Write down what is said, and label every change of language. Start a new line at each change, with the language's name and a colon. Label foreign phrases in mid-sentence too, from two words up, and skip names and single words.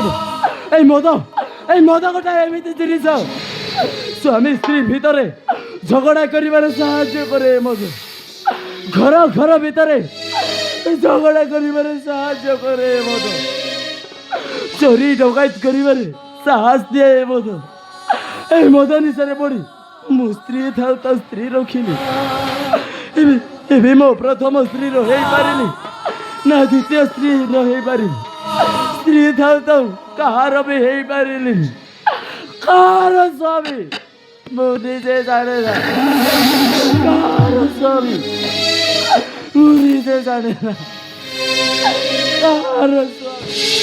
Odia: ଏଇ ମଦ ଗୋଟେ ଏମିତି ଜିନିଷ, ସ୍ୱାମୀ ସ୍ତ୍ରୀ ଭିତରେ ଝଗଡ଼ା କରିବାରେ ସାହାଯ୍ୟ କରେ। ମଦ ଘର ଭିତରେ ଝଗଡ଼ା କରିବାରେ ସାହାଯ୍ୟ କରେ। ମଦ ଚୋରି ଡକାୟତ କରିବାରେ ସାହସ ଦିଏ। ମଦ এই মদ নিଶାରେ ପଡ଼ି ମୁଁ ସ୍ତ୍ରୀ ଥାଉ ତା ସ୍ତ୍ରୀ ରଖିଲି। ଏବେ ମୋ ପ୍ରଥମ ସ୍ତ୍ରୀର ହେଇପାରିଲି ନା ଦ୍ୱିତୀୟ ସ୍ତ୍ରୀ ନ ହେଇପାରିଲି। ସ୍ତ୍ରୀ ଥାଉ ଥାଉ କାହାର ବି ହେଇପାରିଲିନି। କାହାର ସ୍ୱାମୀ ମୁଁ ନିଜେ ଜାଣେ ନା, କାହାର ସ୍ୱାମୀ ମୁଁ ନିଜେ ଜାଣେ ନା, କାହାର ସ୍ୱାମୀ।